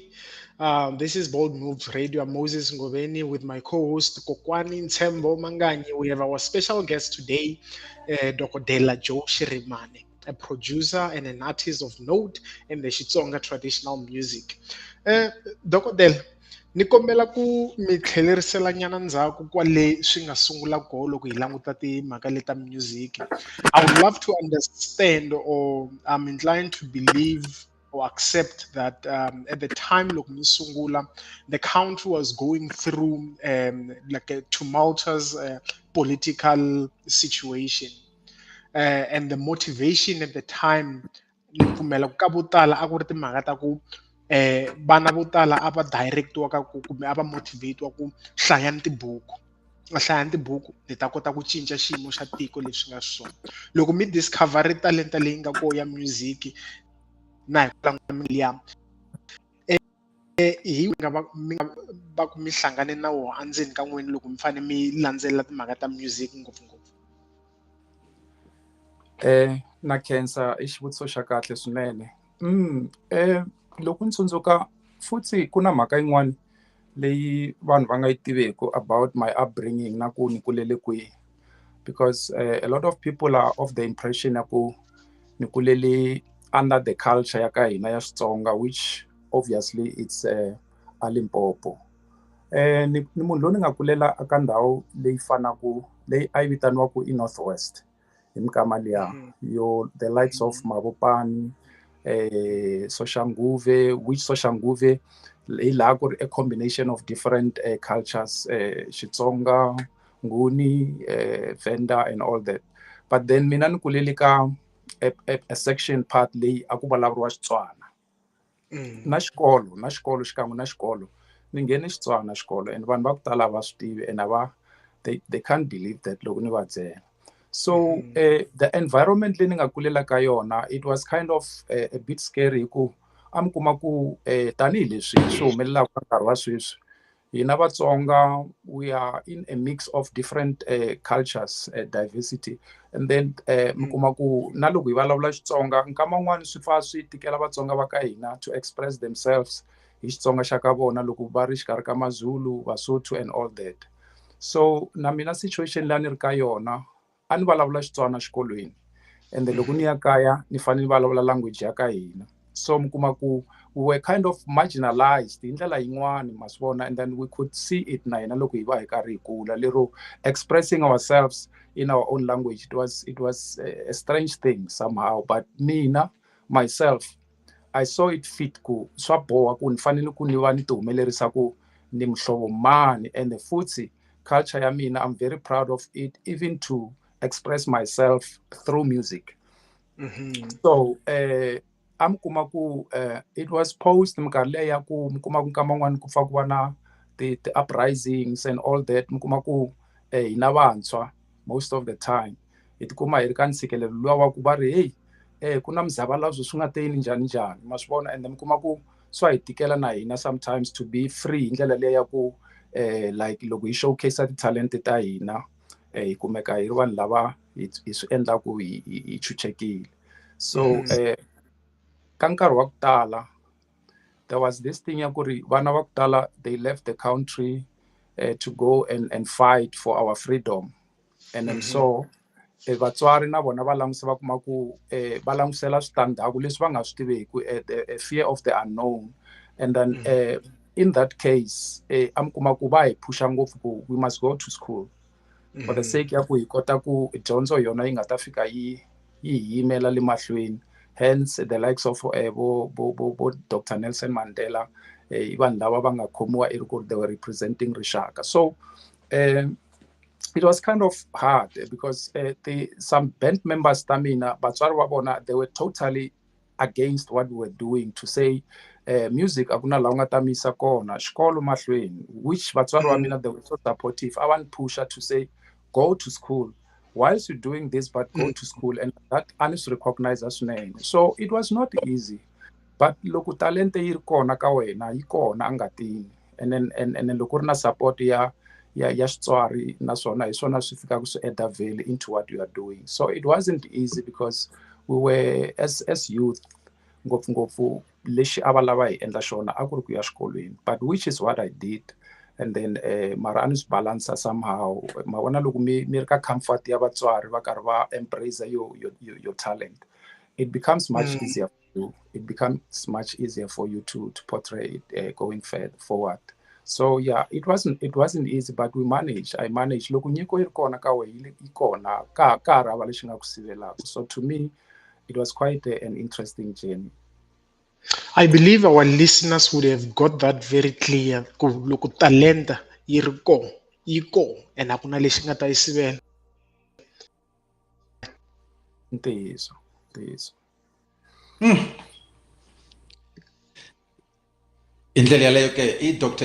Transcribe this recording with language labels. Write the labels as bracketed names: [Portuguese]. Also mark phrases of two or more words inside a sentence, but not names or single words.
[English] This is Bold Moves Radio. I'm Moses NGOBENI with my co-host NTSHEMBO MANGANYI. We have our special guest today, Dr. Joe Shirimani, a producer and an artist of note in the Xitsonga traditional music. Dr. [Tsonga] ni kombela ku mi tlhelerisela nyana ndzhaku kwale swi nga sungula koho loko hi languta timhaka leta music. [English] I would love to understand, or I'm inclined to believe or accept that at the time [Tsonga] loko mi sungula, [English] the country was going through like a tumultuous political situation. And the motivation at the time, [Tsonga] ni pfumela ku ka vo tala a ku ri timhaka ta ku vana vo tala a va direct-iwa ka ku kumbe a va motivate-iwa ku hlayani tibuku, hlayani tibuku ni ta kota ku cinca xiyimo xa tiko leswi nga swona. Loko mi discover talenta leyi nga koho ya music na hi ku languta liya hi nga va mi nga va ku mi hlangane na wona endzeni ka n'wina loko mi fanele mi landzelela timhaka ta music ngopfungopfu? Na khensa i xivutiso xa kahle swinene. Loko ni tsundzuka futhi ku na mhaka yin'wana leyi vanhu va nga yi tiveki [English] about my upbringing [Tsonga] na ku ni kulele kwihi, [English] because a lot of people are of the impression [Tsonga] ya ku ni kulele [English] under the culture [Tsonga] ya ka hina ya Xitsonga, [English] which obviously it's a Limpopo. [Tsonga] Ni munhu loyi ni nga kulela eka ndhawu leyi fanaku leyi a yi vitaniwaku i Northwest hi mikama liya yo [English] the likes of [Tsonga] Mabopane, Soshanguve, which Soshanguve hi laha ku ri [English] a combination of different cultures, Xitsonga, Nguni, Venda and all that. But then [Tsonga] mina ni kulele ka [English] a section part [Tsonga] leyi a ku vulavuriwa Xitswana. Na xikolo xikan'we na xikolo ni nghene Xitswana xikolo, and vanhu va ku tala va swi tivi, [English] and they can't believe that [Tsonga] loko ni va byela. [English] So the environment [Tsonga] leyi ni nga kulela ka yona, [English] it was kind of a bit scary [Tsonga] ku a mi kuma ku tanihileswi swi humelelaka ka nkarhi wa sweswi, hina Vatsonga [English] we are in a mix of different cultures, diversity, and then [Tsonga] mi kuma ku na loko hi vulavula Xitsonga nkama wun'wani swi fa swi tikela Vatsonga va ka hina [English] to express themselves [Tsonga] hi Xitsonga xa ka vona loko va ri xikarhi ka maZulu, [English] Basotho and all that. [Tsonga] So na mina situation leyi a ni ri ka yona a ni vulavula Xitswana xikolweni, [English] and then [Tsonga] loko ni ya kaya ni fanele ni vulavula language ya ka hina. So mi kuma ku [English] we were kind of marginalized [Tsonga] hi ndlela yin'wani, ma swi vona, [English] and then we could see it [Tsonga] na hina loko hi va hi karhi hi kula, lero [English] expressing ourselves in our own language, it was a strange thing somehow. [Tsonga] But mina myself, [English] I saw it fit [Tsonga] ku swa boha ku ni fanele ku ni va ni ti humelerisa ku ni muhlovo mani, and futhi culture ya mina [English] I'm very proud of it, even to express myself through music. [Tsonga] So am kuma ku [English] it was post [Tsonga] minkarhi leyi ya ku mi kuma ku nkama wun'wani ku pfa ku va na [English] the uprisings and all that, [Tsonga] mi kuma ku hina vantshwa [English] most of the time [Tsonga] hi tikuma hi ri ka ntshikelelo luwa wa ku va ri hey ku na muzavalazo swi nga te yini njhani njhani, ma swi vona, and then mi kuma ku swa hi tikela na hina sometimes [English] to be free [Tsonga] hi ndlela leyi ya ku like loko hi showcase titalente ta hina hi kumeka hi ri vanhu lava hi swi endlaku hi chuchekile. So ka nkarhi wa ku tala [English] there was this thing [Tsonga] ya ku ri vana va ku tala [English] they left the country to go and fight for our freedom, and then so [Tsonga] vatswari na vona va langutisa va kuma ku va langutisela switandzhaku leswi va nga swi tiveki, [English] a fear of the unknown, and then in that case [Tsonga] a mi kuma ku va hi phusha ngopfu ku [English] we must go to school for the sake [Tsonga] ya ku hi kota ku dyondzo yona yi nga ta fika yi yimela le mahlweni. [English] Hence the likes of bo Dr. [Tsonga] Nelson Mandela, vanhu lava va nga khomiwa i ri ku [English] they were representing [Tsonga] rixaka. [English] So it was kind of hard because some band members [Tsonga] ta mina vatswari va vona [English] they were totally against what we were doing, to say music [Tsonga] a ku na laha u nga ta mi yisa kona xikolo mahlweni, [English] which [Tsonga] vatswari va mina [English] they were so supportive. I want pusher to say go to school whilst you're doing this, but go to school, and that honestly recognize us name. So it was not easy, but [Tsonga] loko talente yi ri kona ka wena yi kona angatini, [English] and then [Tsonga] loko ri na support ya xitswari naswona hi swona swi fikaka swi [English] add value into what you are doing. So it wasn't easy because we were as youth [Tsonga] ngopfungopfu lexi a va lava hi endla xona a ku ri ku ya xikolweni, [English] but which is what I did. And then [Tsonga] mara a ni swi balansa somehow, ma vona loko mi ri ka comfort ya vatswari va karhi va embrace [English] your talent, it becomes much easier for you. It becomes much easier for you to portray it going forward. So yeah, it wasn't easy, but we managed. I managed. [Tsonga] Loko nyiko yi ri kona ka wena yi kona ka ha rava lexi nga ku sivelaka. [English] So to me, it was quite an interesting journey. I believe our listeners would have got that very clear. [Tsonga] Ku loko talenta yi ri ko, and a ku na lexi nga ta yi sivela. Ntiyiso, ntiyiso. Hi ndlela yaleyo ke i Dr.